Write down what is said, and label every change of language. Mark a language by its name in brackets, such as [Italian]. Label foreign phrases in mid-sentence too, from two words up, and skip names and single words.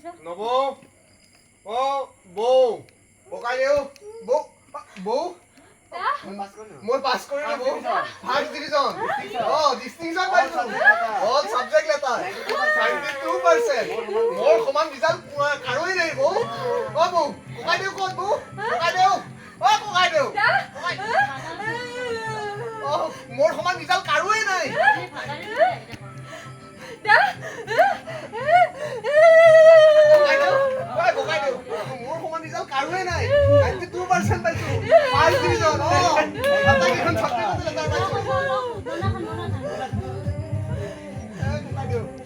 [Assamese] নব ও বউ পকাই দিও বউ বউ মোর পাস কৰি না বউ [English] first division distinction [Assamese] পাইছো [English] all subject letter [Assamese] 72% মোর সমান ৰিজাল্ট কাৰোই নাই বউ ও বউ পকাই দিও ক'ত বউ পকাই দিও ও পকাই দিও মোর সমান ৰিজাল্ট কাৰোই নাই মোর সমান ৰিজাল্ট কাৰোই নাই 92% পাইছো [English] first division [Assamese] আপনি এখন [English] subject letter [Assamese] পাইছো পকাই দিও